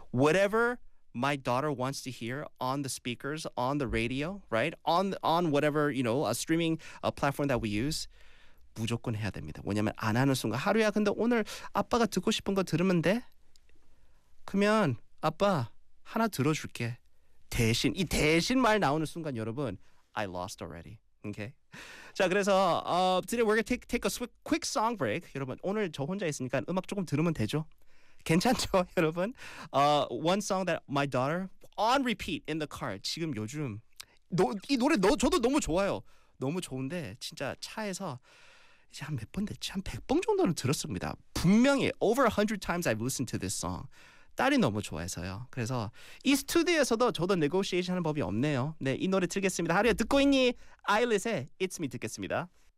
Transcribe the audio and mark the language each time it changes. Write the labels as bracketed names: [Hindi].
[English] Whatever my daughter wants to hear on the speakers, on the radio, right? On whatever, you know, a streaming platform that we use, [Korean] 무조건 해야 됩니다. 왜냐면 안 하는 순간 하루야 근데 오늘 아빠가 듣고 싶은 거 들으면 돼? 그러면 아빠 하나 들어줄게. 대신 이 대신 말 나오는 순간 여러분 [English] I lost already. Okay? [Korean] 자 그래서 [English] today we're gonna take a quick song break. [Korean] 여러분 오늘 저 혼자 있으니까 음악 조금 들으면 되죠? 괜찮죠 여러분? [English] One song that my daughter on repeat in the car. [Korean] 지금 요즘 이 노래 저도 너무 좋아요. 너무 좋은데 진짜 차에서 이제 한 몇 번 됐지? 한 100번 정도는 들었습니다. [English] 분명히 over 100 times I've listened to this song. [Korean] 딸이 너무 좋아해서요. 그래서 이 스튜디오에서도 저도 네고시에이션 하는 법이 없네요. 네, 이 노래 틀겠습니다. 하루에 듣고 있니? 아일렛의 It's Me 듣겠습니다.